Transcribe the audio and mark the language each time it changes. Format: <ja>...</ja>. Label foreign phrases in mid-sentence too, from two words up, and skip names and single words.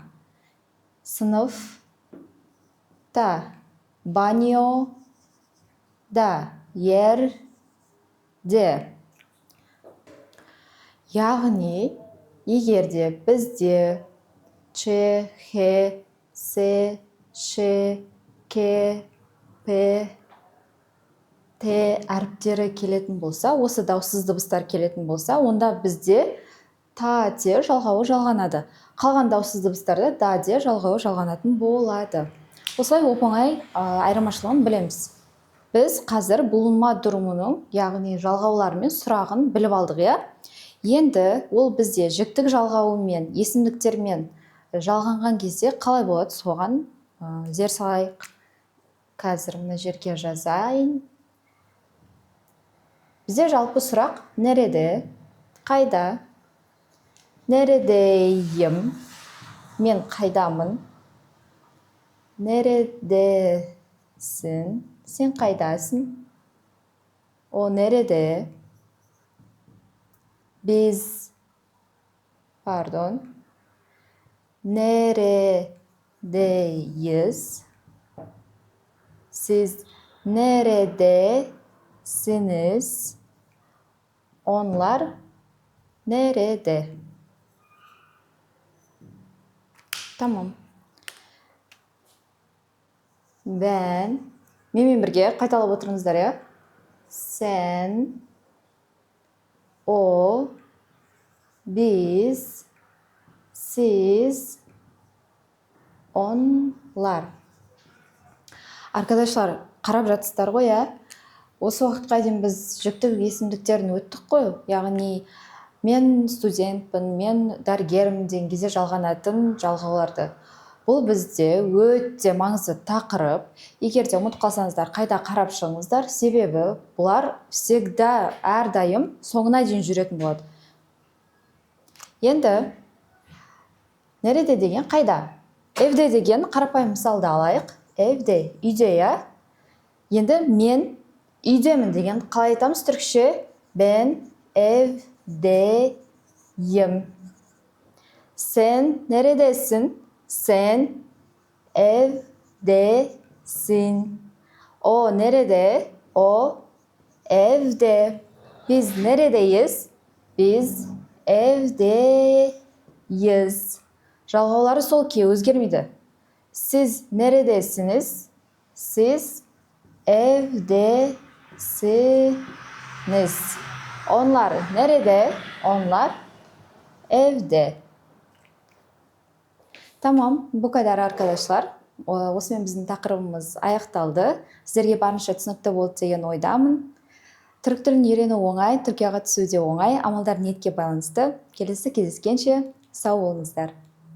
<kk>Сынып та. Банyo да. Ерде. Яғни, егерде бізде ч, х, с, ш, к, п, т әріптері келетін болса, осы дауыссыз дыбыстар келетін болса, онда бізде та, те жалғауы жалғанады. Қалған дауыссыз дыбыстарда да, де жалғауы жалғанатын болады. Осылай оп-оңай айырмашылығын білеміз. Біз қазір</kk> <tr>bulunma durumының,</tr> <kk>яғни жалғауларымен сұрағын біліп алдық, иә? Енді ол бізде жіктік жалғауымен, есімдіктермен жалғанған кезде қалай болады, соған зер салайық. Қазір мына жерге жазайын. Бізде жалпы сұрақ нереде, қайда? Нередейім, мен қайдамын? Нередесің, сен қайдасың?</kk> <tr>O nerede? Biz, pardon, neredeyiz? Siz neredesiniz? Onlar nerede? Tamam.</tr> <kk>Менімен бірге қайталап отырыңыздар, иә?</kk> <tr>Sen, o, biz, siz, onlar. Arkadaşlar,</tr> <kk>қарап жатсыздар ғой, иә? Осы уақытқа дейін біз жүктік есімдіктерін өттік қой. Яғни, мен студентпін, мен дәрігермін деген кезде жалғанатын жалғауларды. Бұл бізде өте маңызды тақырып. Егер де ұмытып қалсаңыздар, қайта қарап шығыңыздар, себебі бұлар всегда әрдайым соңына дейін жүретін болады. Енді нереде деген қайда? Evде деген қарапайым мысалды алайық. Evде, үйде, иә? Енді мен үйдемін деген қалай айтамыз түркше?</kk> <tr>Ben evdeyim. Sen neredesin? Sen evdesin. O nerede? O evde. Biz neredeyiz? Biz evdeyiz.</tr> <kk>Жалғаулары сол күйі өзгермейді.</kk> <tr>Siz neredesiniz? Siz evdesiniz. Onlar nerede? Onlar evde. Tamam, bu kadar arkadaşlar.</tr> <kk>Осымен біздің тақырыбымыз аяқталды. Сіздерге барынша түсінікті болды деген ойдамын. Түрік тілін үйрену оңай, Түркияға түсу де оңай. Амалдар ниетке байланысты. Келесі кездескенше сау болыңыздар.</kk>